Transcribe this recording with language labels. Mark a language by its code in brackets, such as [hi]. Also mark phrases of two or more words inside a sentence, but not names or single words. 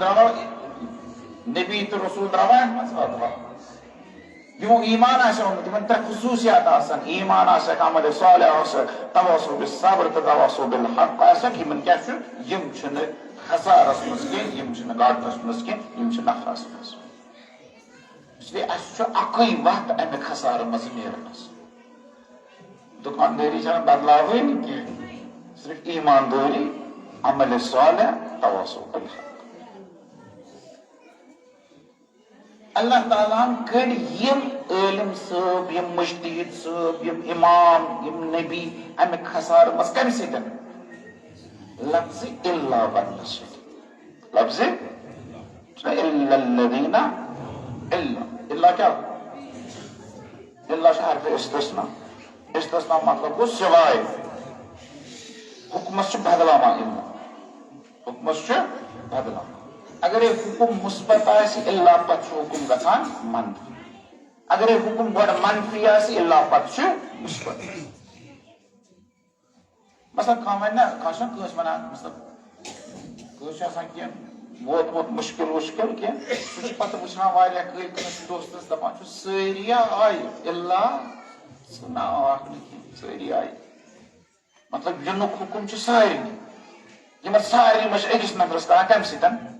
[ks] درٛاوا نبی تہٕ رسول درٛاوا امہِ منٛز درٛاو یمو ایمان آسہِ اوٚنمُت تِمن ترٛےٚ خصوٗصیات آسان ایمان آسٮ۪کھ عمل صالح آسٮ۪کھ [ar] تواصو بالصبر [ks] تہٕ [ar] تواصو بالحق [ks] آسٮ۪کھ یِمن کیٛاہ چھُ یِم چھِنہٕ خسارس منٛز کینٛہہ یِم چھِنہٕ گھاٹس منٛز کینٛہہ یِم چھِ نفعس منٛز [ur] اس لیے [ks] اسہِ چھُ اکُے وتھ امہِ خسارٕ منٛزٕ نیرنس دُکاندٲری چھنہٕ بدلاوٕنۍ کینٛہہ صرف ایماندٲری عمل صالح [ar] تواصو بالحق [ks] اللہ تعالیٰ ہن کٔڑۍ یِم عٲلم صٲب یِم مجتہد صٲب یِم امام یِم نبی امہِ خسارٕ منٛز کمہِ سۭتۍ لفظِ الا وننہٕ سۭتۍ لفظِ [ar] الا الذین [ks] الا کیٛاہ الا چھُ حرفِ استثنا استثنا مطلب گوٚو سوائے حکمس چھُ بدلاوان الا حکمس چھُ بدلاوان اگر حکم مثبت آسہِ الا پتہٕ چھُ حکم گژھان منفی اگر حکم گۄڈٕ منفی آسہِ الا پتہٕ چھُ مثبت مثلاً کانٛہہ وَنہِ نا کانٛہہ چھُنہ کٲنٛسہِ وَنان مطلب کٲنٛسہِ چھُ آسان کینٛہہ ووتمُت مُشکل وُشکل کینٛہہ سُہ چھُ پتہٕ وٕچھان واریاہ کٲلۍ کٲنٛسہِ دوستس دپان چھُ سٲری آیہِ الا ژٕ نا آکھ نہٕ کینٛہہ سٲری آیہِ مطلب یِنُک حکم چھُ سارنٕے یِمن سارنٕے منٛز چھُ أکِس نفرس کران کمہِ سۭتۍ